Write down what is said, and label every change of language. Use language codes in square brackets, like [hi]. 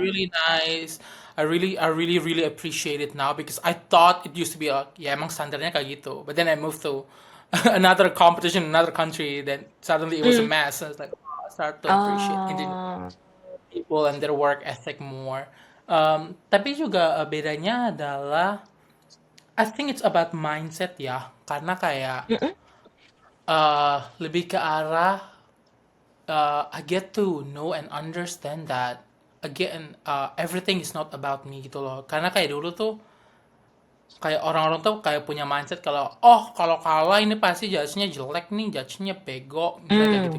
[en] really nice. I really appreciate it now because I thought it used to be [id] ya emang standarnya kayak gitu. [en] But then I moved to another competition, another country, then suddenly it was a Hmm. mess. I was like, oh, I start to appreciate Indian Ah. people and their work ethic more. [id] Tapi juga bedanya adalah [en] I think it's about mindset [id] ya, karena kayak Mm-mm. lebih ke arah [en] I get to know and understand that again everything is not about me gitu loh. [id] Karena kayak dulu tuh kayak orang-orang tuh kayak punya mindset kalau oh kalau kalah ini pasti judge-nya jelek nih, judge-nya bego, misalnya kayak gitu.